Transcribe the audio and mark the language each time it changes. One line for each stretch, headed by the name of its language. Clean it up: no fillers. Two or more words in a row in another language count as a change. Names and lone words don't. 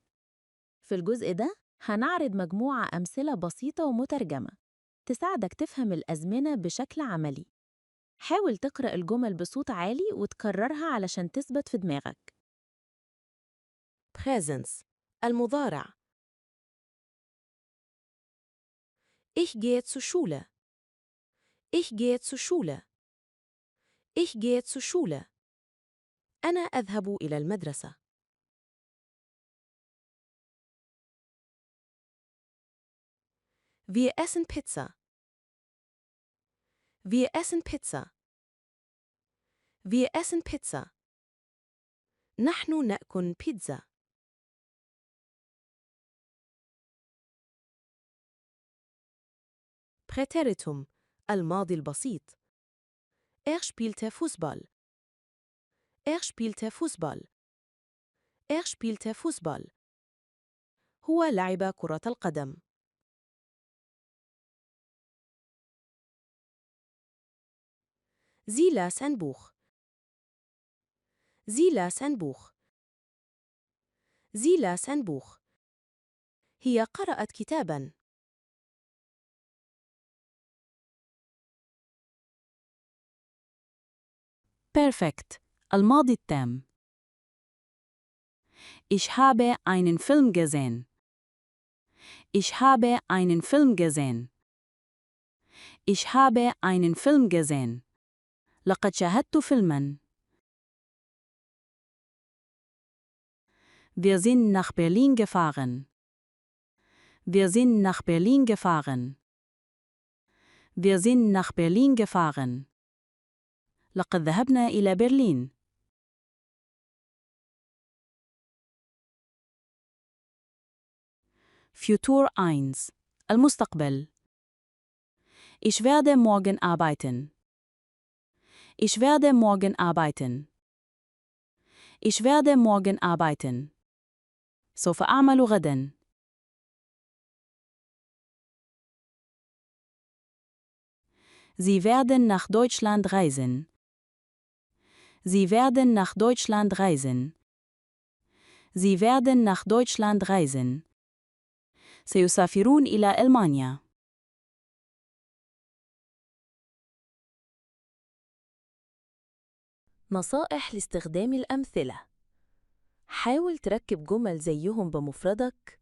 Arabic: في الجزء ده هنعرض مجموعة أمثلة بسيطة ومترجمة تساعدك تفهم الأزمنة بشكل عملي. حاول تقرأ الجمل بصوت عالي وتكررها علشان تثبت في دماغك. Präsens المضارع.
German: Ich gehe zur Schule. Ich gehe zur Schule. Ich gehe zur Schule.
Arabic: أنا أذهب إلى المدرسة.
German: Wir essen Pizza. Wir essen Pizza. Wir essen Pizza.
Arabic: نحن نأكل بيتزا.
German: Präteritum
Arabic: الماضي البسيط.
German: Er spielte Fußball. Er spielte Fußball. Er spielte Fußball.
Arabic: هو لعب كرة القدم.
German: Sie las ein Buch. Sie las ein Buch. Sie las ein Buch.
Arabic: هي قرأت كتاباً. Perfekt. الماضي التام.
German: Ich habe einen Film gesehen. Ich habe einen Film gesehen. Ich habe einen Film gesehen.
Arabic: لقد شاهدت فيلماً.
German: Wir sind nach Berlin gefahren. Wir sind nach Berlin gefahren. Wir sind nach Berlin gefahren.
Arabic: لقد ذهبنا إلى برلين. Futur 1 المستقبل.
German: Ich werde morgen arbeiten. Ich werde morgen arbeiten. Ich werde morgen arbeiten.
Arabic: سوف أعمل غداً.
German: Sie werden nach Deutschland reisen. Sie werden nach Deutschland reisen. Sie werden nach Deutschland reisen.
Arabic: سيسافرون إلى ألمانيا. نصائح لاستخدام الأمثلة. حاول تركب جمل زيهم بمفردك.